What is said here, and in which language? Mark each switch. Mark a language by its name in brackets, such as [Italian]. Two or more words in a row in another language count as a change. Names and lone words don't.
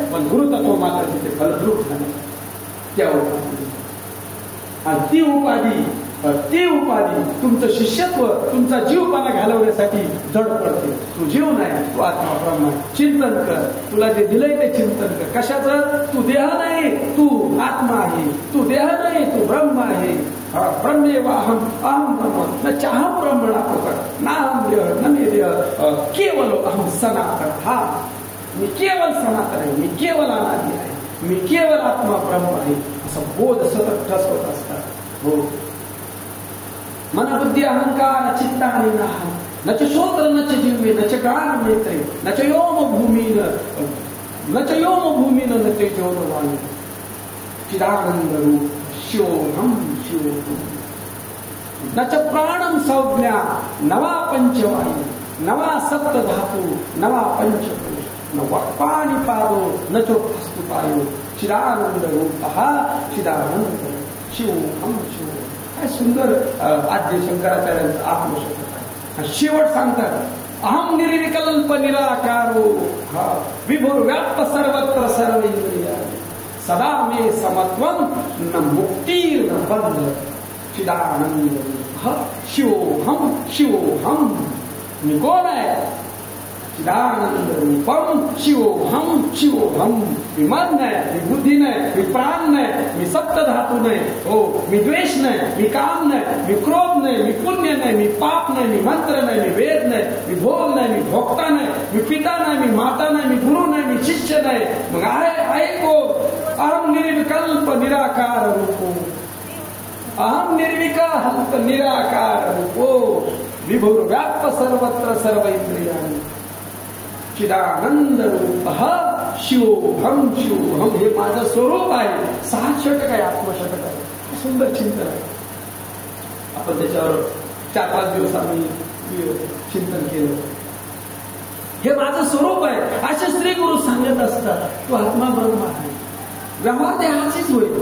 [Marathi] पण गुरुतत्व मात्र तिथे फलद्रूप झाले. आणि ती उपाधी तुमचं शिष्यत्व तुमचा जीवपणा घालवण्यासाठी जड पडते. तू जीव नाही, तू आत्मा ब्रह्म. चिंतन कर. तुला जे दिलंय ते चिंतन कर. कशाचं? तू देह नाही, तू आत्मा आहे. तू देह नाही, तू ब्रह्म आहे. [Sanskrit] ब्रह्मेवाहम अहम ब्रह्म न चाहम ब्रह्मणा प्रकट नाहम देह न मे देह केवल अहम सनातन. [Marathi] हा मी केवल सनातन आहे. मी केवल अनादि आहे. मी केवल आत्मा ब्रह्म आहे. असा बोध सतत ठसवत असतात. हो. [Sanskrit] मन बुद्धी अहंकार चित्तानि नाहम न च श्रोत्र न च जिह्वे न च घ्राण नेत्रे न च व्योम भूमीन न च वायु चिदानंद रूप शिवोहम न च प्राणम संज्ञा नवा पंचवायु नवा सप्त धातु नवा पंचकोश न वक्पानि पादो न चोस्तुपायो चिदानंद रूप चिदानंद शिवोहम शिव. [Marathi] काय सुंदर आद्य शंकराचार्यांचं आत्मशोधक आहे. [Sanskrit] शेवट सांगतात अहम निर्विकल्प निराकारो विभुर व्याप्त सर्वत्र सर्व इंद्रिया सदा मे समत्वम न मुक्तीर न बंध चिदानंद शिवोहम. [Marathi] मी कोण आहे? [Sanskrit] चिदानंद रूपम शिवोहम. [Marathi] मी मन नाही, मी बुद्धी नाही, मी प्राण नाही, मी सप्त धातू नाही. हो. मी द्वेष नाही, मी काम नाही, मी क्रोध नाही, मी पुण्य नाही, मी पाप नाही, मी मंत्र नाही, मी वेद नाही, मी भोग नाही, मी भोक्ता नाही, मी पिता नाही, मी माता नाही, मी गुरु नाही, मी शिष्य नाही. मग आहे कोण? [Sanskrit] अहम निर्विकल्प निराकार रूपो. अहम निर्विकल्प निराकार रूपो विभुर व्याप्त सर्वत्र सर्व इंद्रियाणि चिदानंद रूप शिवोहम. [Marathi] हे माझं स्वरूप आहे. 6 षटक आहे, आत्मषटक आहे. सुंदर चिंतन आहे. आपण त्याच्यावर 4-5 दिवस आम्ही चिंतन केलं. हे माझं स्वरूप आहे असे श्री गुरु सांगत असतात. तो आत्मा ब्रह्म आहे. व्यवहार देहाचीच होईल.